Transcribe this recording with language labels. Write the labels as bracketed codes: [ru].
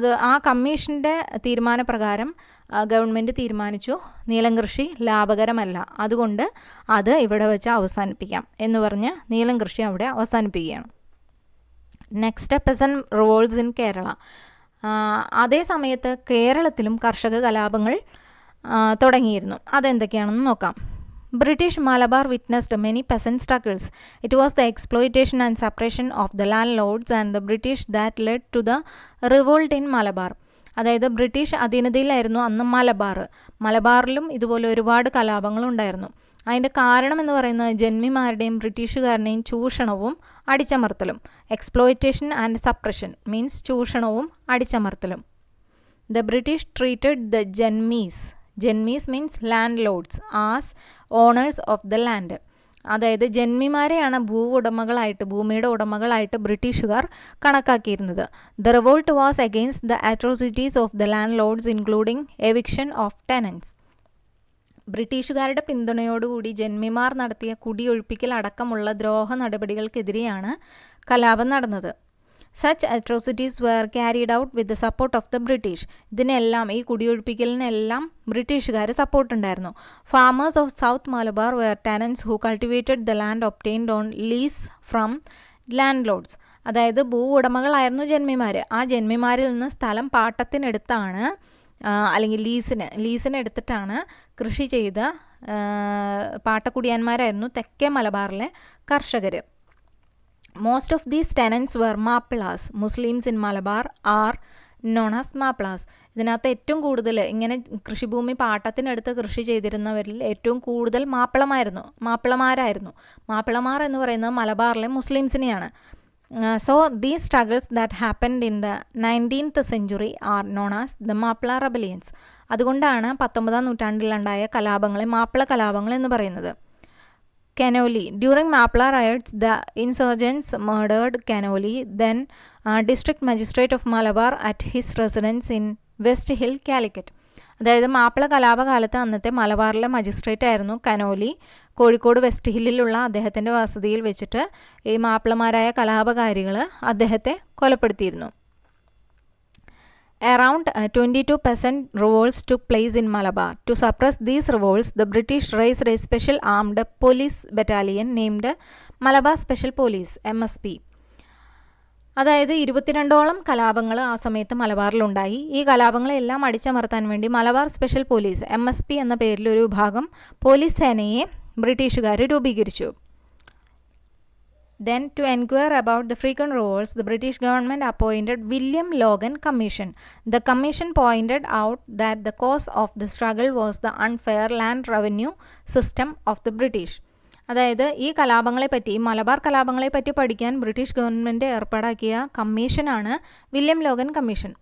[ml] ആ കമ്മീഷൻ്റെ തീരുമാനപ്രകാരം ഗവൺമെൻറ് തീരുമാനിച്ചു നീലം കൃഷി ലാഭകരമല്ല, അതുകൊണ്ട് അത് ഇവിടെ വെച്ച് അവസാനിപ്പിക്കാം എന്ന് പറഞ്ഞ് നീലം കൃഷി അവിടെ അവസാനിപ്പിക്കുകയാണ്. [en] Next peasant revolts in Kerala. [ml] അതേ സമയത്ത് കേരളത്തിലും കർഷക കലാപങ്ങൾ തുടങ്ങിയിരുന്നു. അതെന്തൊക്കെയാണെന്ന് നോക്കാം. [en] British Malabar witnessed many peasant struggles. It was the exploitation and suppression of the landlords and the British that led to the revolt in Malabar. [ml] അതായത് ബ്രിട്ടീഷ് അധീനതയിലായിരുന്നു അന്ന് മലബാറിലും ഇതുപോലെ ഒരുപാട് കലാപങ്ങൾ ഉണ്ടായിരുന്നു. അതിൻ്റെ കാരണം എന്ന് പറയുന്നത് ജന്മിമാരുടെയും ബ്രിട്ടീഷുകാരുടെയും ചൂഷണവും അടിച്ചമർത്തലും. [en] exploitation and suppression means [ml] ചൂഷണവും അടിച്ചമർത്തലും. [en] The British treated the Janmis means landlords as owners of the land. [ml] അതായത് ജന്മിമാരെയാണ് ഭൂമിയുടെ ഉടമകളായിട്ട് ബ്രിട്ടീഷുകാർ കണക്കാക്കിയിരുന്നത്. [en] The revolt was against the atrocities of the landlords, including eviction of tenants. [ml] ബ്രിട്ടീഷുകാരുടെ പിന്തുണയോടുകൂടി ജന്മിമാർ നടത്തിയ കുടിയൊഴിപ്പിക്കൽ അടക്കമുള്ള ദ്രോഹ നടപടികൾക്കെതിരെയാണ് കലാപം നടന്നത്. [en] Such atrocities were carried out with the support of the British. [ml] ഇതിനെല്ലാം, ഈ കുടിയൊഴിപ്പിക്കലിനെല്ലാം ബ്രിട്ടീഷുകാർ സപ്പോർട്ട് ഉണ്ടായിരുന്നു. [en] Farmers of south Malabar were tenants who cultivated the land obtained on lease from landlords. [ml] അതായത് ഭൂ ഉടമകളായിരുന്നു ജന്മിമാർ. ആ ജന്മിമാരിൽ നിന്ന് സ്ഥലം പാട്ടത്തിനെടുത്താണ്, അല്ലെങ്കിൽ ലീസിന് എടുത്തിട്ടാണ് കൃഷി ചെയ്ത പാട്ടക്കുടിയന്മാരായിരുന്നു തെക്കേ മലബാറിലെ കർഷകർ. [en] Most of these tenants were Mappilas. Muslims in Malabar are known as Mappilas. [ml] ഇതിനകത്ത് ഏറ്റവും കൂടുതൽ ഇങ്ങനെ കൃഷിഭൂമി പാട്ടത്തിനടുത്ത് കൃഷി ചെയ്തിരുന്നവരിൽ ഏറ്റവും കൂടുതൽ മാപ്പിളമാരായിരുന്നു. മാപ്പിളമാർ എന്ന് പറയുന്നത് മലബാറിലെ മുസ്ലിംസിനെയാണ്. [en] So these struggles that happened in the 19th century are known as the Mappila rebellions. [ml] അതുകൊണ്ടാണ് 19ാം നൂറ്റാണ്ടിലുണ്ടായ കലാപങ്ങളെ മാപ്പിള കലാപങ്ങൾ എന്ന് പറയുന്നത്. [en] Canoli. During Mapla riots, the insurgents murdered Canoli, then district magistrate of Malabar, at his residence in West Hill, Calicut. [ml] അതായത് മാപ്പിള കലാപകാലത്ത് അന്നത്തെ മലബാറിലെ magistrate ആയിരുന്നു Conolly. Kozhikode west ഹില്ലിലുള്ള അദ്ദേഹത്തിൻ്റെ വസതിയിൽ വെച്ചിട്ട് ഈ മാപ്പിളമാരായ കലാപകാരികൾ അദ്ദേഹത്തെ കൊലപ്പെടുത്തിയിരുന്നു. [en] Around 22% revolts took place in Malabar. To suppress these revolts, the British raised a special armed police battalion named Malabar Special Police, MSP. [ml] അതായത് 22ഓളം കലാപങ്ങൾ ആ സമയത്ത് മലബാറിലുണ്ടായി. ഈ കലാപങ്ങളെല്ലാം അടിച്ചമർത്താൻ വേണ്ടി മലബാർ സ്പെഷ്യൽ പോലീസ്, MSP എന്ന പേരിലൊരു വിഭാഗം പോലീസ് സേനയെ ബ്രിട്ടീഷുകാർ രൂപീകരിച്ചു. [en] Then, to inquire about the frequent revolts, the British government appointed William Logan Commission. The commission pointed out that the cause of the struggle was the unfair land revenue system of the British. [ml] അതായത് ഈ കലാപങ്ങളെപ്പറ്റി, മലബാർ കലാപങ്ങളെപ്പറ്റി പഠിക്കാൻ British government ഏർപ്പാടാക്കിയ കമ്മീഷനാണ് William Logan commission.